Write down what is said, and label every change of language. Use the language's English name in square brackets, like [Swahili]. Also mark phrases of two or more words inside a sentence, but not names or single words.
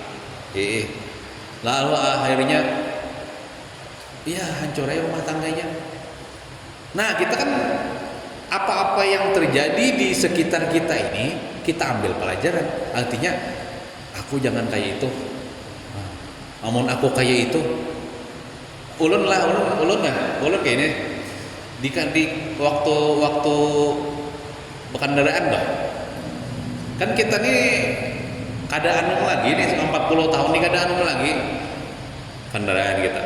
[Indonesian] Lalu akhirnya ya hancur aja rumah tangganya. Nah kita kan apa-apa yang terjadi di sekitar kita ini kita ambil pelajaran. Artinya aku jangan kayak itu. [Banjar] Amun aku kayak itu, ulun kayak ini. [Indonesian] Di waktu berkendaraan dah. [Banjar] Kan kita nih kada anu lagi nih 40 tahun nih kada anu lagi kendaraan kita.